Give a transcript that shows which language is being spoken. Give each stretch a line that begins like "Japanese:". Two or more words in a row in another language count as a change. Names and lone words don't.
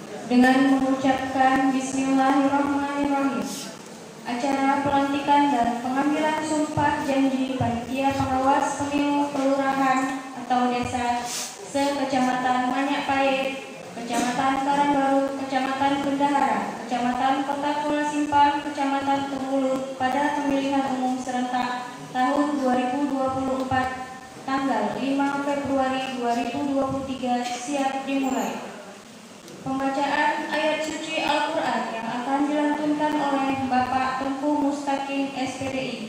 Indonesian: dengan mengucapkan Bismillahirrahmanirrahim. Acara pelantikan dan pengambilan sumpah janji panitia pengawas pemilu kelurahan atau desa sekecamatan Manyak Pait, Kecamatan Karangbaru, Kecamatan Bendahara, Kecamatan Kota Kula Simpang, Kecamatan Tengulu pada pemilihan umum serentak tahun 2024 tanggal 5 Februari 2023 siap dimulai. Pembacaan ayat suci Al-Quran yang akan dilantunkan oleh Bapak Tengku Mustaqim SPDI.